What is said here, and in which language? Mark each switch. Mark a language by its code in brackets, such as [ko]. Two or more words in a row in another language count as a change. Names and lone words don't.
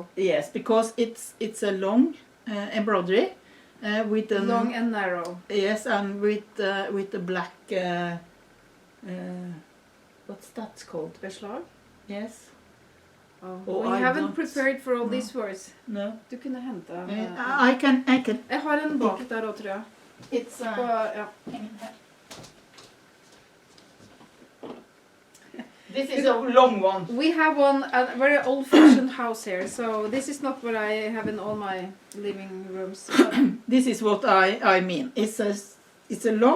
[en] Yes, because it's a long embroidery with a long and narrow. Yes, and with the black what's that called? Beslag? Yes. We haven't prepared for all these words. No. [no] Du kunne hente. [en] I can. [no] Jeg har en bak der også, tror jeg. [en] It's This is a long one. We have a very old-fashioned house here, so this is not what I have in all my living rooms. This is what I mean. It's a long.